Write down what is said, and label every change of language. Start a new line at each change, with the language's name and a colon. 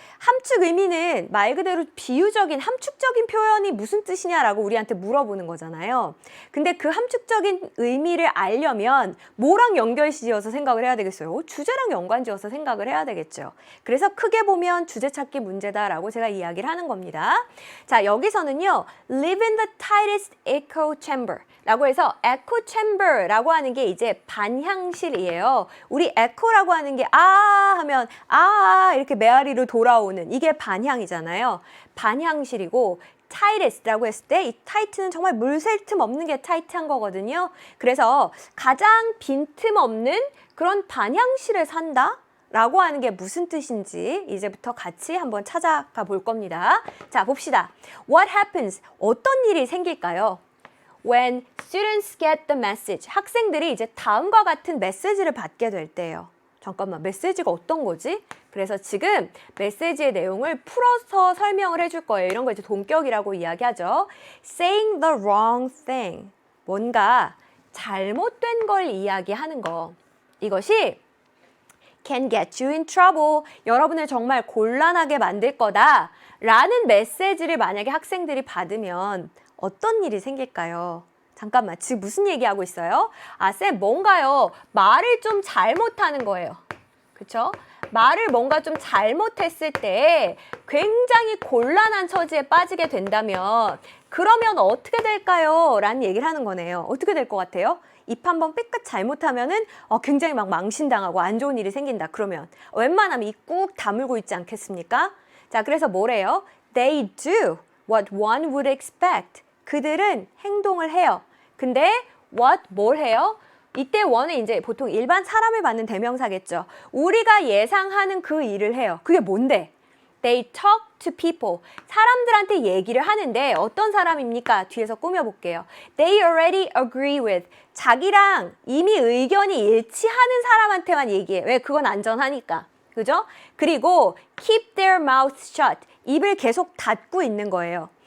Korean: 함축 의미는 말 그대로 비유적인 함축적인 표현이 무슨 뜻이냐라고 우리한테 물어보는 거잖아요. 근데 그 함축적인 의미를 알려면 뭐랑 연결지어서 생각을 해야 되겠어요? 주제랑 연관지어서 생각을 해야 되겠죠. 그래서 크게 보면 주제 찾기 문제다라고 제가 이야기를 하는 겁니다. 자, 여기서는요.
English: Live in the tightest echo chamber
Korean: 라고 해서
English: echo chamber라고 하는 게 이제 반향실이에요.
Korean: 우리 echo라고 하는 게 하면 이렇게 메아리로 돌아오는 이게 반향이잖아요. 반향실이고 tightest라고 했을 때 이 tight는 정말 물 셀 틈 없는 게 tight한 거거든요. 그래서 가장 빈틈 없는 그런 반향실에 산다? 라고 하는 게 무슨 뜻인지 이제부터 같이 한번 찾아가 볼 겁니다. 자, 봅시다.
English: What happens?
Korean: 어떤 일이 생길까요?
English: When students get the message.
Korean: 학생들이 이제 다음과 같은 메시지를 받게 될 때예요. 잠깐만, 메시지가 어떤 거지? 그래서 지금 메시지의 내용을 풀어서 설명을 해줄 거예요. 이런 거 이제 동격이라고 이야기하죠.
English: Saying the wrong thing.
Korean: 뭔가 잘못된 걸 이야기하는 거.
English: 이것이 can get you in trouble.
Korean: 여러분을 정말 곤란하게 만들 거다. 라는 메시지를 만약에 학생들이 받으면 어떤 일이 생길까요? 잠깐만, 지금 무슨 얘기하고 있어요? 쌤, 뭔가요? 말을 좀 잘못하는 거예요. 그쵸? 말을 뭔가 좀 잘못했을 때 굉장히 곤란한 처지에 빠지게 된다면 그러면 어떻게 될까요? 라는 얘기를 하는 거네요. 어떻게 될 것 같아요? 입 한번 삐끗 잘못하면은 굉장히 막 망신당하고 안 좋은 일이 생긴다. 그러면 웬만하면 입 꾹 다물고 있지 않겠습니까? 자, 그래서 뭐래요?
English: They do what one would expect.
Korean: 그들은 행동을 해요. 근데 뭘 해요? 이때 one은 이제 보통 일반 사람을 받는 대명사겠죠. 우리가 예상하는 그 일을 해요. 그게 뭔데?
English: They talk to people.
Korean: 사람들한테 얘기를 하는데 어떤 사람입니까? 뒤에서 꾸며볼게요.
English: They already agree with.
Korean: 자기랑 이미 의견이 일치하는 사람한테만 얘기해. 왜? 그건 안전하니까. 그죠?
English: 그리고 keep their mouths shut.
Korean: 입을 계속 닫고 있는 거예요.